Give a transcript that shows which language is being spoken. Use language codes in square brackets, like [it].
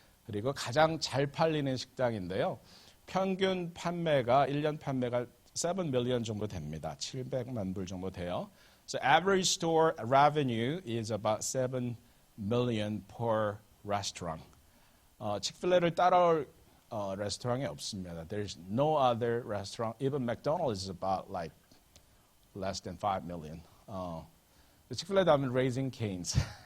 [ko] 그리고 가장 잘 팔리는 식당인데요. 평균 판매가 1년 판매가 [en] 7 million [ko] 정도 됩니다. 700만 불 정도 돼요. [en] So average store revenue is about 7 million per restaurant. [ko] 치크필레를 따라올 레스토랑이 없습니다. [en] There's no other restaurant. Even McDonald's is about like less than 5 million. [ko] 치크필레도 하면 Raising Cane's.